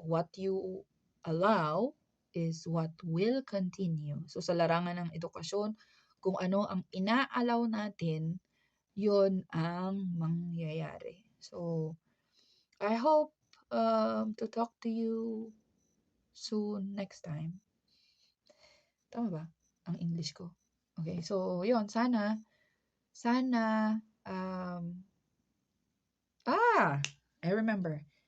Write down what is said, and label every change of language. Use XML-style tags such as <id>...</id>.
<en>What you allow is what will continue.</en> <tl>So sa larangan ng edukasyon, kung ano ang inaalaw natin, yun ang mangyayari.</tl> <en>So I hope to talk to you soon next time.</en> <tl>Tama ba ang English ko? Okay, so yun, sana, um,</tl> <en>I remember.</en>